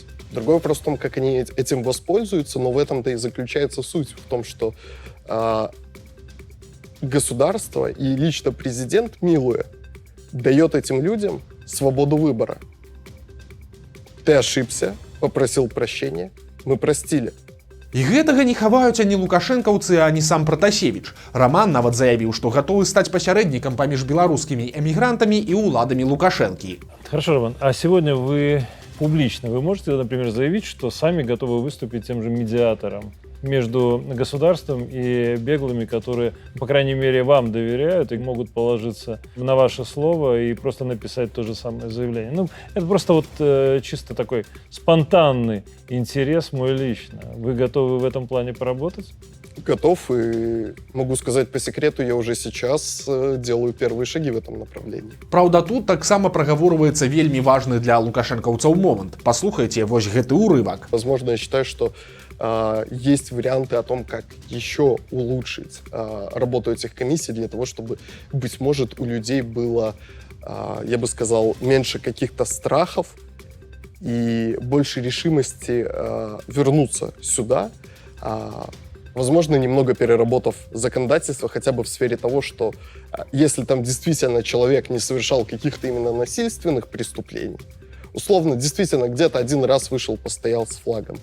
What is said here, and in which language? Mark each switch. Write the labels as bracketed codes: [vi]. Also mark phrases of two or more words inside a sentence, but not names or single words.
[ru] Другой вопрос в том, как они этим воспользуются, но в этом-то и заключается суть, в том, что государство и лично президент, милуя, дает этим людям свободу выбора. Ты ошибся, попросил прощения, мы простили. [be] І гэтага не хаваюць ані лукашэнкаўцы, ані сам Пратасевіч. Роман нават заявіў, што гатовы стаць пасярэднікам паміж беларускімі эмігрантамі і ўладамі Лукашэнкі. [ru] Хорошо, Роман, а сегодня вы публично, вы можете, например, заявить, что сами готовы выступить тем же медиатором между государством и беглыми, которые, по крайней мере, вам доверяют и могут положиться на ваше слово и просто написать то же самое заявление? Ну, это просто вот чисто такой спонтанный интерес мой лично. Вы готовы в этом плане поработать? готов, и могу сказать по секрету, я уже сейчас делаю первые шаги в этом направлении. [be] Праўда, тут таксама прагаворваецца вельмі важны для лукашэнкаўцаў момант. Паслухайце вось гэты ўрывак. [ru] Возможно, я считаю, что есть варианты о том, как еще улучшить работу этих комиссий для того, чтобы, быть может, у людей было, я бы сказал, меньше каких-то страхов и больше решимости вернуться сюда, возможно, немного переработав законодательство хотя бы в сфере того, что если там действительно человек не совершал каких-то именно насильственных преступлений, условно, действительно, где-то один раз вышел, постоял с флагом.